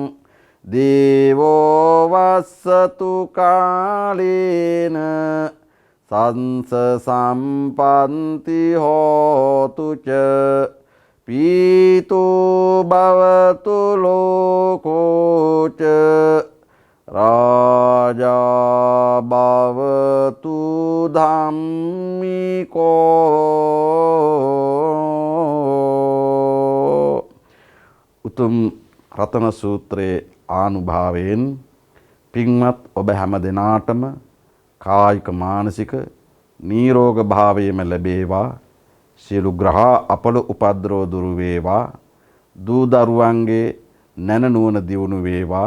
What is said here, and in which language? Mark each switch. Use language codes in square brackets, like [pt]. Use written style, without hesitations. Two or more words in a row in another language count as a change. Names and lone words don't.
[pi] දේවෝ වස්සතු කාලේන සංස සම්පන්ති හෝතු ච පීතෝ භවතු ලෝකෝ ච රාජා භවතු ධම්මිකෝ. [si] උතුම් රතන සූත්‍රයේ ආනුභාවයෙන් පින්වත් ඔබ හැම දෙනාටම කායික මානසික නිරෝග භාවයම ලැබේවා. සියලු ග්‍රහ අපල උපද්‍රව දුරු වේවා. දූ දරුවන්ගේ නැන නුවණ දියුණු වේවා.